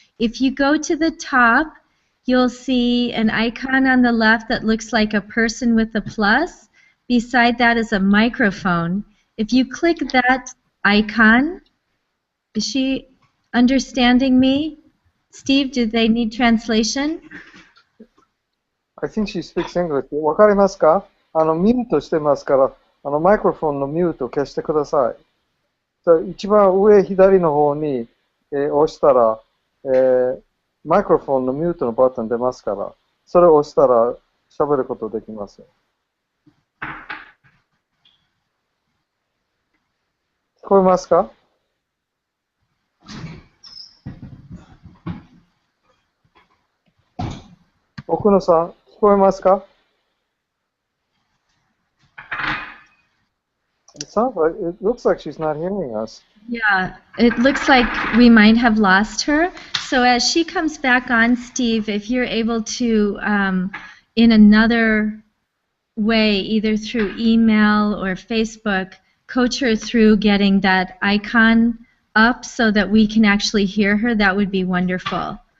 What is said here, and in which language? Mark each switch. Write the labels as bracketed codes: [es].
[en] If you go to the top, you'll see an icon on the left that looks like a person with a plus. Beside that is a microphone. If you click that icon, is she understanding me? Steve, do they need translation? I think she speaks English. [ja] わかりますか？ミュートしてますから、マイクロフォンのミュートを消してください。じゃあ一番上左の方に、押したら、マイクロフォンのミュートのバトン出ますから、それを押したら喋ることできます。聞こえますか？奥野さん、聞こえますか？ [en] It looks like she's not hearing us. Yeah, it looks like we might have lost her. So as she comes back on, Steve, if you're able to, in another way, either through email or Facebook, coach her through getting that icon up so that we can actually hear her, that would be wonderful.